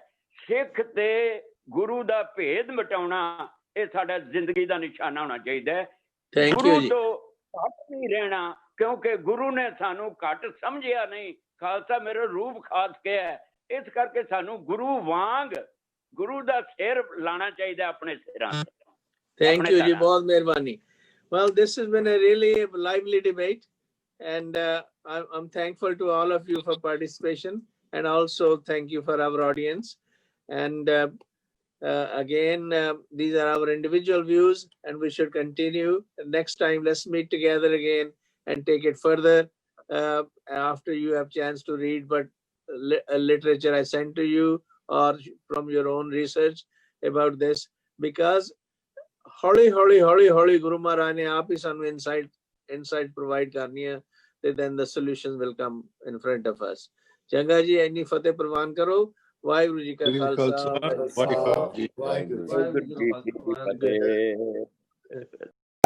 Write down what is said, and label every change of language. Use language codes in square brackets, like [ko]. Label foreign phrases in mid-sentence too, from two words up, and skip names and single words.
[pa] ਸਿੱਖ ਤੇ ਗੁਰੂ ਦਾ ਭੇਦ ਮਿਟਾਉਣਾ ਇਹ ਸਾਡਾ ਜ਼ਿੰਦਗੀ ਦਾ ਨਿਸ਼ਾਨਾ ਹੋਣਾ ਚਾਹੀਦਾ ਹੈ। ਗੁਰੂ ਤੋਂ ਘੱਟ ਨਹੀਂ ਰਹਿਣਾ, ਕਿਉਂਕਿ ਗੁਰੂ ਨੇ ਸਾਨੂੰ ਘੱਟ ਸਮਝਿਆ ਨਹੀਂ। ਖਾਲਸਾ ਮੇਰਾ ਰੂਪ ਖਾਸ ਕੇ ਹੈ, ਇਸ ਕਰਕੇ ਸਾਨੂੰ ਗੁਰੂ ਵਾਂਗ ਗੁਰੂ ਦਾ ਸਿਰ ਲਾਣਾ ਚਾਹੀਦਾ ਆਪਣੇ ਸਿਰਾਂ ਤੇ। [en] Thank you ji, [pa] ਬਹੁਤ ਮਿਹਰਬਾਨੀ। [en] Well, this has been a really lively debate, and I'm thankful to all of you for participation, and also thank you for our audience. And again, these are our individual views, and we should continue. Next time, let's meet together again and take it further after you have chance to read but literature I sent to you or from your own research about this, because [pa] ਹੌਲੀ ਹੌਲੀ ਗੁਰੂ ਮਹਾਰਾਜ ਨੇ ਆਪ ਹੀ ਸਾਨੂੰ ਇਨਸਾਈਟ ਪ੍ਰੋਵਾਈਡ ਕਰਨੀ ਹੈ ਤੇ [en] then the solutions will come in front of us. [pa] ਚੰਗਾ ਜੀ, ਇੰਨੀ ਫਤਿਹ ਪ੍ਰਵਾਨ ਕਰੋ। ਵਾਹਿਗੁਰੂ ਜੀ ਕਾ ਖਾਲਸਾ, ਵਾਹਿਗੁਰੂ ਜੀ ਕੀ ਫਤਿਹ।